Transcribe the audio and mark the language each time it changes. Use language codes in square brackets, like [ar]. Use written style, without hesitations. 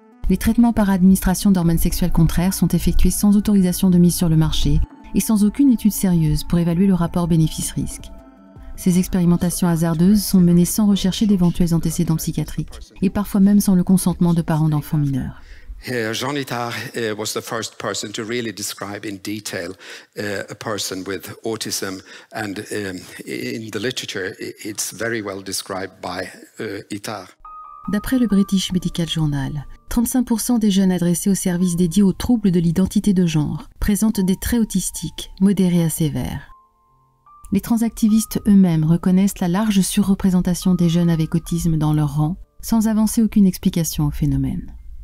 [fr] Les traitements par administration d'hormones sexuelles contraires sont effectués sans autorisation de mise sur le marché et sans aucune étude sérieuse pour évaluer le rapport bénéfice-risque. Ces expérimentations hasardeuses sont menées sans rechercher d'éventuels antécédents psychiatriques et parfois même sans le consentement de parents d'enfants mineurs. [en] Jean Itard was the first person to really describe in detail a person with autism, and in the literature it's very well described by Itard. [fr] D'après le British Medical Journal, 35% des jeunes adressés aux services dédiés aux troubles de l'identité de genre présentent des traits autistiques, modérés à sévères. Les transactivistes eux-mêmes reconnaissent la large surreprésentation des jeunes avec autisme dans leur rang, sans avancer aucune explication au phénomène.